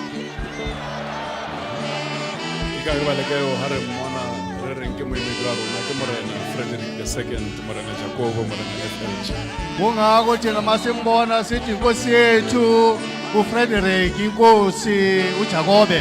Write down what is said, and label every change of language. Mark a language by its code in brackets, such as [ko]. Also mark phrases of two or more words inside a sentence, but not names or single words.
[st] ke ka ba le ka yo ha re mmona re reng ke moemedi wa rona ke morena Frederick II, morena Jakobo, morena FH. [zu] Kungako thina masimbona sithi inkosi yethu uFrederick inkosi uJakobe.